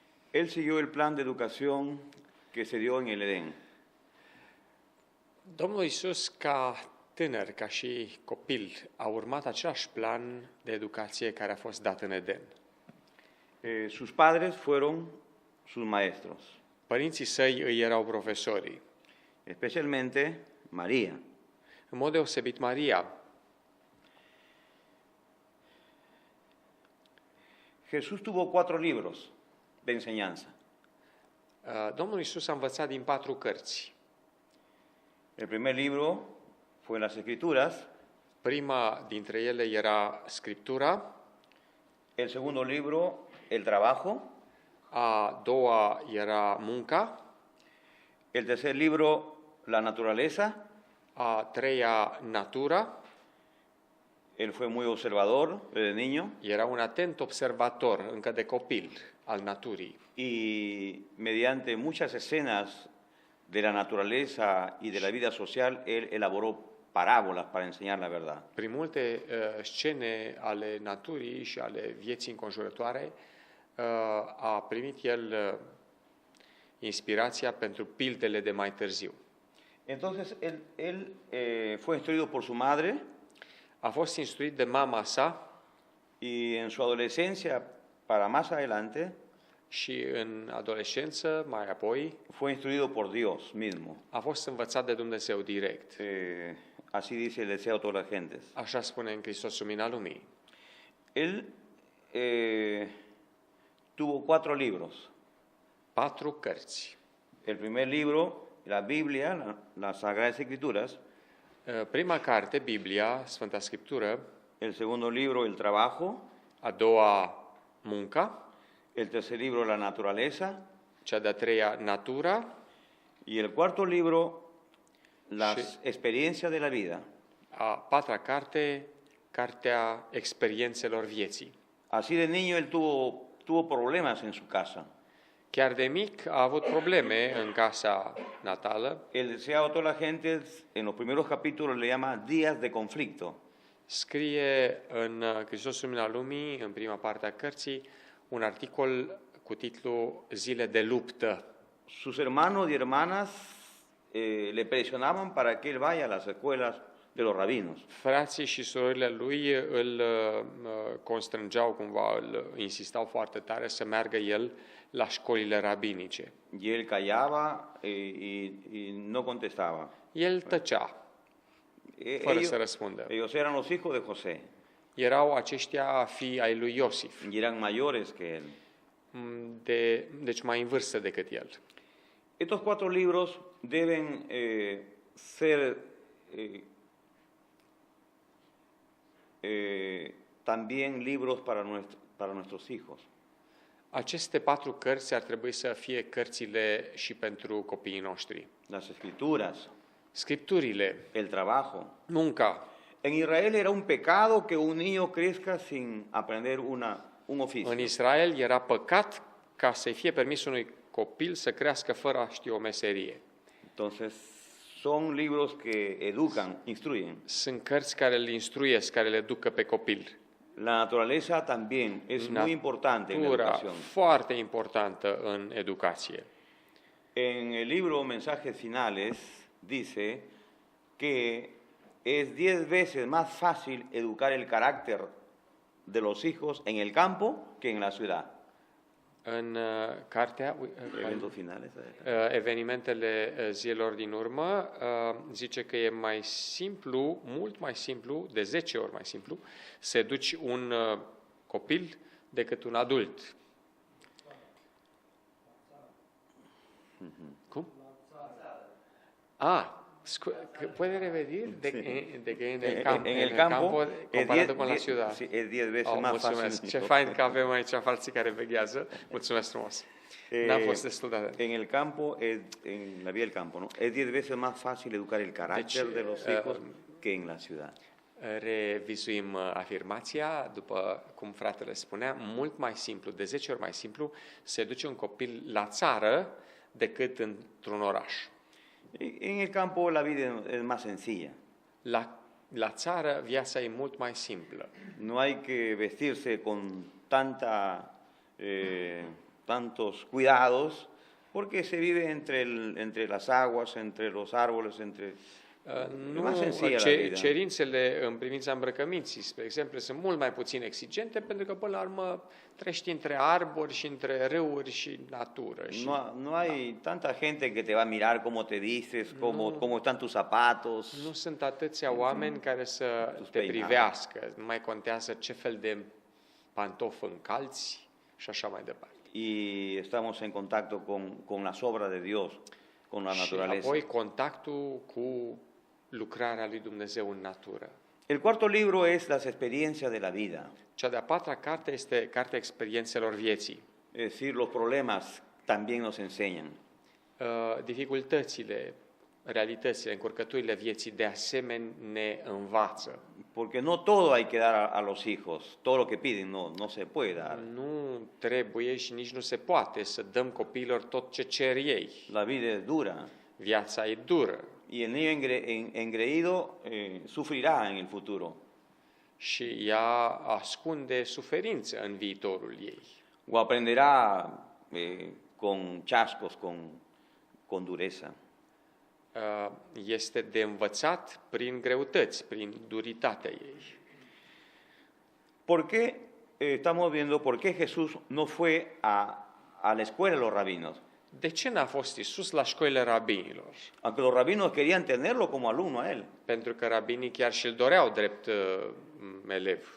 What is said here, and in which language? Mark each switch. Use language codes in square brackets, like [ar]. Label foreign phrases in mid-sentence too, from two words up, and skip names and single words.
[es] Él siguió el plan de educación que se dio en el Edén. [ro] Domnul Iisus, ca tânăr, ca și copil, a urmat același plan de educație care a fost dat în Eden. [es] Sus padres fueron sus maestros, [ro] Părinții săi îi erau profesorii. [es] especialmente María. [ro] În mod deosebit Maria. [es] Jesús tuvo 4 libros de enseñanza. [ro] Domnul Iisus a învățat din 4 cărți. [es] El primer libro fue las Escrituras, [ro] Prima dintre ele era Scriptura, [es] el segundo libro, el trabajo, [ro] a doua era Munca, [es] el tercer libro, la naturaleza. [ro] a treia Natura. [es] Él fue muy observador desde niño [ro] Era un atent observator, încă de copil, al naturii. [es] y mediante muchas escenas de la naturaleza y de la vida social, él elaboró parábolas para enseñar la verdad. [ro] Prin multe scene ale naturii și ale vieții înconjurătoare a primit el inspirația pentru pildele de mai târziu. [es] Entonces, él fue instruido por su madre [ro] A fost instruit de mama sa [es] y en su adolescencia, para más adelante, [ro] și în adolescență, mai apoi, [es] fue instruido por Dios mismo. [ro] a fost învățat de Dumnezeu direct. [es] Así dice el deseo a todas las gentes. [ro] Așa spune în Hristos Lumina Lumii. [es] Él tuvo 4 libros. [ro] 4 cărți. [es] El primer libro, la Biblia, las Sagradas Escrituras. [ro] Prima carte, Biblia, Sfânta Scriptură. [es] El segundo libro, el trabajo. [ro] A doua, Munca. [es] El tercer libro, la naturaleza. [ro] Cea de-a treia, Natura. [es] Y el cuarto libro, las experiencias de la vida. [ro] A patra carte, Cartea Experiențelor Vieții. [es] Así de niño él tuvo problemas en su casa. [ro] Chiar de mic a avut probleme în casa natală. [es] El deseado a toda la gente, en los primeros capítulos le llama días de conflicto. [ro] Scrie în Hristos Lumina Lumii, în prima parte a cărții, un articol cu titlul Zile de luptă. [es] Sus hermanos y hermanas le presionaban para que él vaya a las escuelas de los rabinos. [ro] Frații și surorile lui îl constrângeau cumva, îl insistau foarte tare să meargă el la școlile rabinice. [es] Y él callaba y no contestaba. [ro] El tăcea, fără să răspundă. [es] Ellos eran los hijos de José. [ro] Erau aceștia fii ai lui Iosif, [es] Y eran mayores que él. [ro] deci mai în vârstă decât el. [es] Estos 4 libros deben ser también libros para nuestros hijos. [ro] Aceste 4 cărți ar trebui să fie cărțile și pentru copiii noștri. [es] Las Escrituras, [ro] Scripturile, [es] el trabajo. [ro] munca. [es] En Israel era un pecado que un niño crezca sin aprender un oficio. [ro] În Israel era păcat ca să-i fie permis unui copil să crească fără a ști o meserie. [es] Entonces, son libros que educan, instruyen. [ro] Sunt cărți care îl instruiesc, care le ducă pe copil. [es] La naturaleza también es muy importante en la [ro] Natura, [es] educación. [ro] foarte importantă în educație. [es] En el libro Mensajes Finales dice que es 10 veces más fácil educar el carácter de los hijos en el campo que en la ciudad. [ro] În cartea Eventos finales. Evenimentele zilelor din urmă zice că e mai simplu, mult mai simplu, de 10 ori mai simplu, să educi un copil decât un adult. Cum? [es] ¿Puede repetir? De que en el campo comparado con la ciudad. Sí, es 10 veces más [ro] mulțumesc. [es] fácil. [ro] Ce fain că avem aici alții care veghează. Mulțumesc frumos. N-a fost destul de atent. [es] En el campo, en la vida del campo, ¿no? Es 10 veces más fácil educar el carácter de los hijos que en la ciudad. [ro] Revizuim afirmația, după cum fratele spunea, mult mai simplu, de 10 ori mai simplu, să educe un copil la țară decât într-un oraș. [es] En el campo la vida es más sencilla. [ro] La țară viața e mult mai simplă. [es] No hay que vestirse con tantos cuidados, porque se vive entre las aguas, entre los árboles, [ro] Nu, [es] mai sencillă la vida. [ro] cerințele în privința îmbrăcăminții, spre exemplu, sunt mult mai puțin exigente, pentru că, până la urmă, treci între arbori și între râuri și natură. Și [es] No hay tanta gente que te va a mirar cómo te vistes, cómo están tus zapatos. [ro] nu sunt atâția oameni care să te Peinado. privească. Nu mai contează ce fel de pantofi încalți și așa mai departe. [es] Y estamos en contacto con las obras de Dios, con la [ro] Și [es] naturaleza. [ro] apoi contactul cu lucrarea lui Dumnezeu în natură. [es] El cuarto libro es Las experiencias de la vida, [ro] Cea de-a patra carte este Cartea Experiențelor Vieții. [es] es decir, los problemas también nos enseñan. [ro] Dificultățile, realitățile, încurcăturile vieții de asemenea ne învață. [es] Porque no todo hay que dar a los hijos, todo lo que piden no se puede dar. [ro] Nu trebuie și nici nu se poate să dăm copiilor tot ce cer ei. [es] La vida es dura [ro] Viața e dură [es] y el niño engreído sufrirá en el futuro [ro] și ea ascunde suferință în viitorul ei. [es] o aprenderá con chascos, con dureza. [ro] Este de învățat prin greutăți, prin duritatea ei. [es] ¿Por qué estamos viendo por qué Jesús no fue a la escuela de los rabinos? [ro] De ce n-a fost Iisus la școlile rabinilor? [es] Aunque los rabinos querían tenerlo como alumno a él, [ro] Pentru că rabinii chiar și-l doreau drept elev.